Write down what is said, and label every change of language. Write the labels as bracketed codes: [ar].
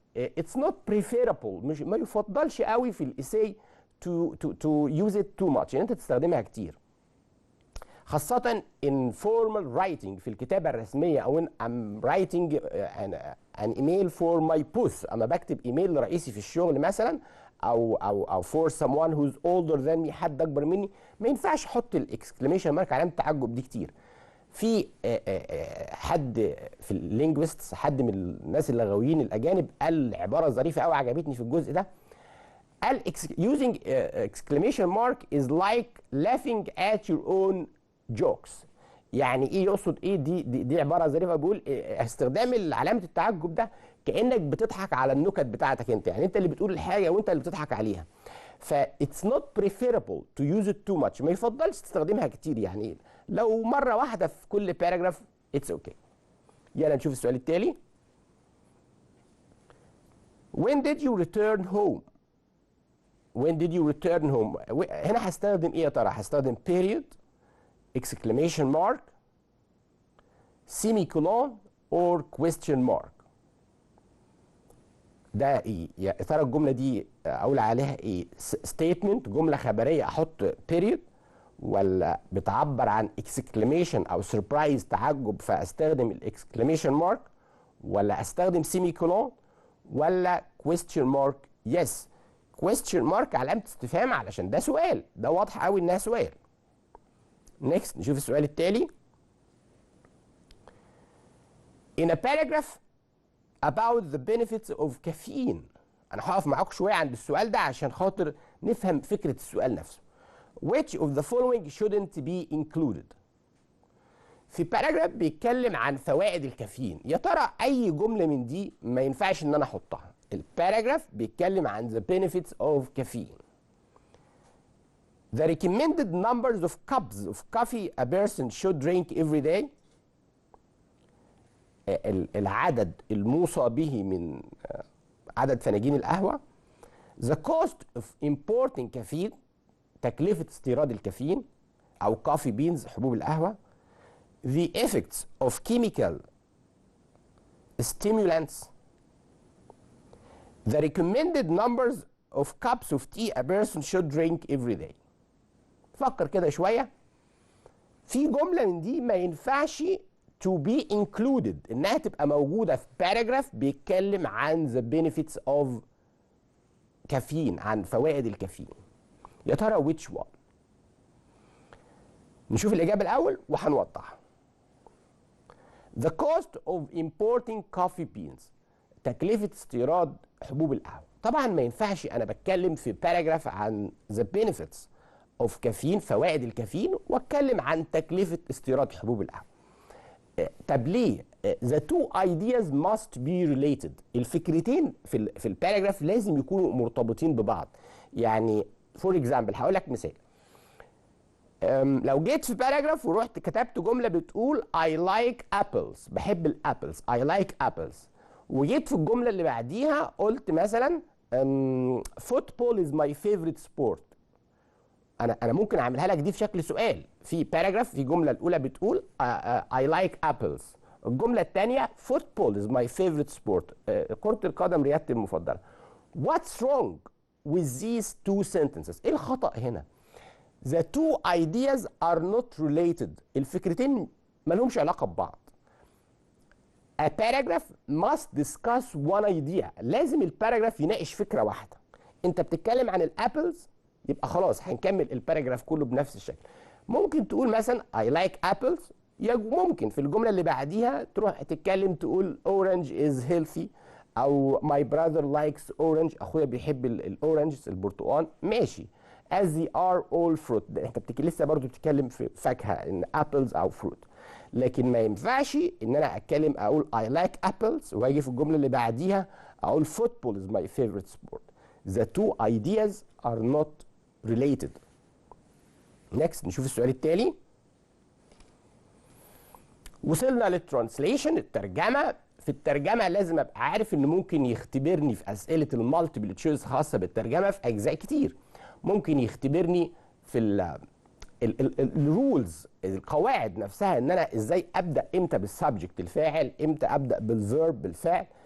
[en] it's not preferable، [ar] مش ما يفضلش قوي في الاساي [en] to use it too much، [ar] يعني انت تستخدمها كتير، خاصة [en] in formal writing، [ar] في الكتابة الرسمية، أو [en] in I'm writing an email for my boss، [ar] أما بكتب إيميل لرئيسي في الشغل مثلا، أو [en] for someone who's older than me، [ar] حد أكبر مني، ما ينفعش أحط الإكسكليميشن مارك علامة التعجب دي كتير. في حد في اللينجويستس، حد من الناس اللغويين الأجانب، قال عبارة ظريفة أوي عجبتني في الجزء ده. قال [en] using exclamation mark is like laughing at your own jokes. [ar] يعني ايه يقصد ايه؟ دي عباره ظريفه، بيقول استخدام علامه التعجب ده كانك بتضحك على النكت بتاعتك انت، يعني انت اللي بتقول الحاجه وانت اللي بتضحك عليها. ف [en] it's not preferable to use it too much، [ar] ما يفضلش تستخدمها كتير، يعني لو مره واحده في كل باراجراف [en] it's okay. [ar] يلا نشوف السؤال التالي. [en] when did you return home؟ when did you return home؟ [ar] هنا هستخدم ايه يا ترى؟ هستخدم [en] period، exclamation mark، semicolon or question mark. [ar] ده ايه يا ترى؟ الجمله دي اقول عليها ايه؟ statement، جمله خبريه احط period، ولا بتعبر عن exclamation او surprise تعجب فاستخدم الاكسكلاميشن مارك، ولا استخدم semicolon، ولا question mark؟ يس question mark علامه استفهام علشان ده سؤال، ده واضح قوي انها سؤال. next نشوف السؤال التالي. [en] in a paragraph about the benefits of caffeine، [ar] انا هقف معاكم شويه عند السؤال ده عشان خاطر نفهم فكره السؤال نفسه. [en] which of the following shouldn't be included؟ [ar] في باراجراف بيتكلم عن فوائد الكافيين، يا ترى اي جمله من دي ما ينفعش ان انا احطها؟ الباراجراف بيتكلم عن [en] the benefits of caffeine. The recommended numbers of cups of coffee a person should drink every day، [ar] العدد الموصى به من عدد فناجين القهوة. [en] The cost of importing caffeine، [ar] تكلفة استيراد الكافيين أو [en] coffee beans، [ar] حبوب القهوة. [en] The effects of chemical stimulants. The recommended numbers of cups of tea a person should drink every day. [ar] فكر كده شوية. في جملة من دي ما ينفعش [en] to be included، [ar] إنها تبقى موجودة في paragraph بيتكلم عن [en] the benefits of [ar] كافيين، عن فوائد الكافيين. يا ترى [en] which one؟ [ar] نشوف الإجابة الأول وهنوضح. [en] The cost of importing coffee beans، [ar] تكلفة استيراد حبوب القهوة. طبعا ما ينفعش أنا بتكلم في باراجراف عن [en] the benefits of [ar] كافيين، فوائد الكافيين، واتكلم عن تكلفة استيراد حبوب القهوة. طب ليه؟ [en] The two ideas must be related. [ar] الفكرتين في الباراجراف لازم يكونوا مرتبطين ببعض. يعني فور اكزامبل هقول لك مثال. لو جيت في باراجراف ورحت كتبت جمله بتقول [en] I like apples، [ar] بحب الابلز، I like apples، وجيت في الجمله اللي بعديها قلت مثلا [en] football is my favorite sport. [ar] انا ممكن اعملها لك دي في شكل سؤال في باراجراف. في جمله الاولى بتقول [en] I like apples، [ar] الجمله الثانيه [en] football is my favorite sport، [ar] كره القدم رياضتي المفضله. [en] What's wrong with these two sentences؟ [ar] ايه الخطأ هنا؟ [en] The two ideas are not related. [ar] الفكرتين ما لهمش علاقه ببعض. [en] A paragraph must discuss one idea. [ar] لازم الباراجراف يناقش فكره واحده. انت بتتكلم عن الابلز، يبقى خلاص هنكمل الباراجراف كله بنفس الشكل. ممكن تقول مثلا [en] I like apples، [ar] ممكن في الجمله اللي بعديها تروح تتكلم تقول [en] orange is healthy، [ar] او [en] my brother likes orange، [ar] اخويا بيحب الاورنج البرتقال، ماشي. [en] as they are all fruit، [ar] انت لسه برضو بتتكلم في فاكهه ان apples او fruit. لكن ما ينفعش ان انا اتكلم اقول [en] I like apples [ar] واجي في الجمله اللي بعديها اقول [en] football is my favorite sport. The two ideas are not related. [ar] next نشوف السؤال التالي. وصلنا للترانسليشن، الترجمه. في الترجمه لازم ابقى عارف ان ممكن يختبرني في اسئله المالتيبل تشويس خاصه بالترجمه في اجزاء كتير. ممكن يختبرني في الرولز، القواعد نفسها، ان انا ازاي ابدا امتى بالسبجكت الفاعل، امتى ابدا بالفيرب بالفعل.